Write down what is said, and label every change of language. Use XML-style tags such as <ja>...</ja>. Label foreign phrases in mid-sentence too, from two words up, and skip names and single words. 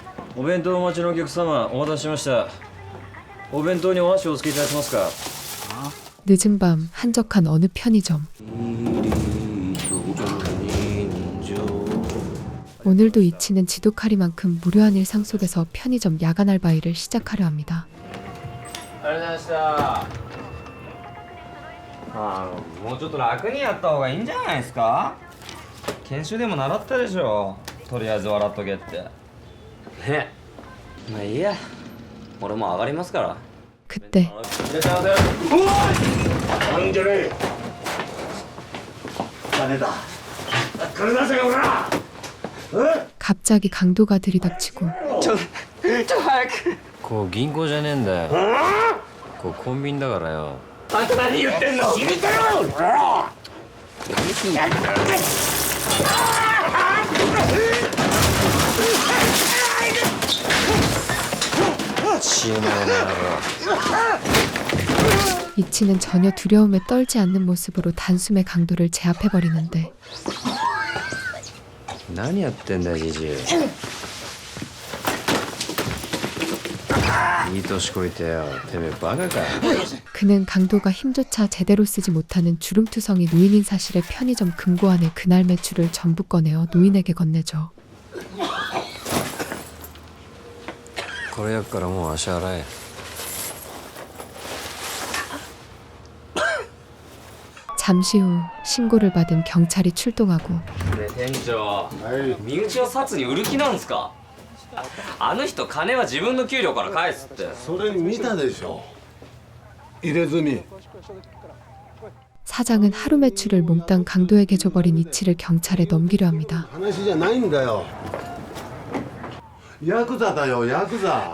<ja>お弁当お待ちのお客様、お待たせしました。お弁当にお箸をお付けいただけますか？</ja> <ko>늦은 밤 한적한 어느 편의점. 오늘도 이치는 지독하리만큼 무료한 일상 속에서 편의점 야간 알바 일을 시작하려 합니다.</ko> <ja>ありがとうございました。もうちょっと楽にやった方がいいんじゃないですか？研修でも習ったでしょ。とりあえず笑っとけって。ね、まあいいや。俺も上がりますから。</ja> <ko>그때</ko> <ja>いらっしゃいませ。おい！なんじゃねえ。金だ。金出せよ、ほら。</ja> <ko>갑자기 강도가 들이닥치고</ko> <ja>早く。こう銀行じゃねえんだよ。こうコンビニだからよ。あんた何言ってんの？死にたよ。</ja> <ko>이치는 전혀 두려움에 떨지 않는 모습으로 단숨에 강도를 제압해버리는데</ko> <ja>何やってんだよ、じじい。いい年こいてよ。てめえバカか。</ja> <ko>그는 강도가 힘조차 제대로 쓰지 못하는 주름투성이 노인인 사실에 편의점 금고안의 그날 매출을 전부 꺼내어 노인에게 건네죠.</ko> <ja>これやっからもう足洗え。</ja> <ko>잠시 후 신고를 받은 경찰이 출동하고</ko> <ja>ね、店長、身内を殺に売る気なんすか？あの人金は自分の給料から返すって。それ見たでしょ。入れ墨。</ja> <ko>사장은 하루 매출을 몽땅 강도에게 줘버린 이치를 경찰에 넘기려 합니다.</ko> <ja>話じゃないんだよ。ヤクザだよ、ヤクザ。</ja>